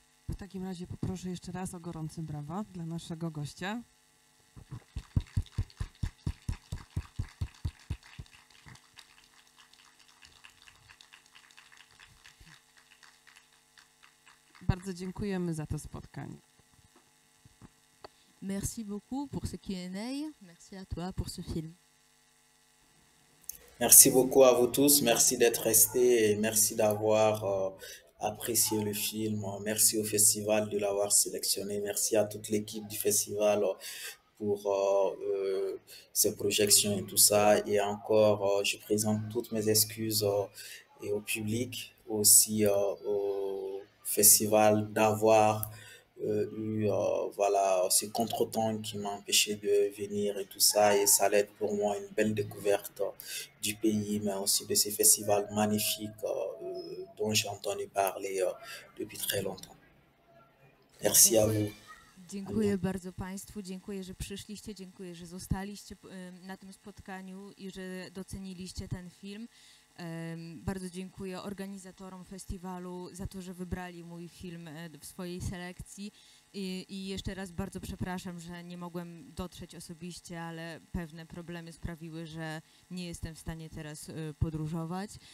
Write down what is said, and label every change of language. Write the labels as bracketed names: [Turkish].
[Polish] W takim razie poproszę jeszcze raz o gorące brawa dla naszego gościa. Bardzo dziękujemy za to spotkanie. [French] Merci beaucoup pour ce Q&A. Merci à toi pour ce film. Merci beaucoup à vous tous. Merci d'être restés et merci d'avoir apprécié le film. Merci au festival de l'avoir sélectionné. Merci à toute l'équipe du festival pour ces projections et tout ça. Et encore, je présente toutes mes excuses et au public, aussi au festival d'avoir eu voilà, ce contretemps qui m'a empêché de venir et tout ça. Et ça allait être pour moi une belle découverte du pays, mais aussi de ces festivals magnifiques dont j'ai entendu parler depuis très longtemps. Merci à vous. [Polish] Dziękuję bardzo Państwu, dziękuję, że przyszliście, dziękuję, że zostaliście na tym spotkaniu i że doceniliście ten film. Bardzo dziękuję organizatorom festiwalu za to, że wybrali mój film w swojej selekcji i jeszcze raz bardzo przepraszam, że nie mogłem dotrzeć osobiście, ale pewne problemy sprawiły, że nie jestem w stanie teraz podróżować.